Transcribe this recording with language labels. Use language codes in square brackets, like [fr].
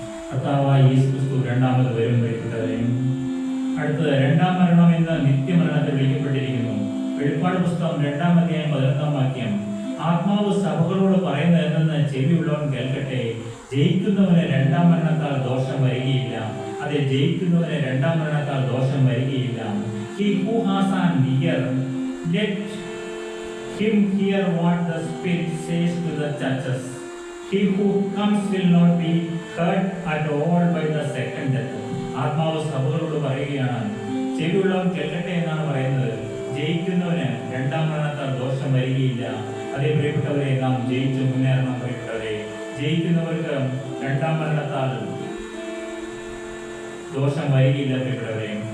[ml] കർത്താവായ യേശു ക്രിസ്തു രണ്ടാമത് വരും പ്രിയപ്പെട്ടവരെ. അടുത്തത് രണ്ടാം മരണം എന്ന് നിത്യമരണത്തെ വിളിക്കപ്പെട്ടിരിക്കുന്നു. വെളിപ്പാട് പുസ്തകം 2-ാം അധ്യായം 11-ാം വാക്യം. ആത്മാവ് സഭകളോട് പറയുന്നത് എന്തെന്ന് ചെവിയുള്ളവൻ കേൾക്കട്ടെ. ജയിക്കുന്നവന് രണ്ടാം മരണത്താൽ ദോഷം വരികയില്ല. അതെ, ജയിക്കുന്നവന് രണ്ടാം മരണത്താൽ ദോഷം വരികയില്ല. [en] He who has an ear, let him hear what the Spirit says to the churches. He who comes will not be hurt at all by the second death. [ml] ആത്മാവ് സഭകളോട് പറയുകയാണ്, ചെവിയുള്ളവൻ കേൾക്കട്ടെ എന്നാണ് പറയുന്നത്. ജയിക്കുന്നവന് രണ്ടാം മരണത്താൽ ദോഷം വരികയില്ല. അതേ പ്രിയപ്പെട്ടവരെ, നാം ജയിച്ചു മുന്നേറണം പ്രിയപ്പെട്ടവരെ. ജയിക്കുന്നവർക്ക് രണ്ടാം മരണത്താൽ ദോഷം വരികയില്ല പ്രിയപ്പെട്ടവരെ.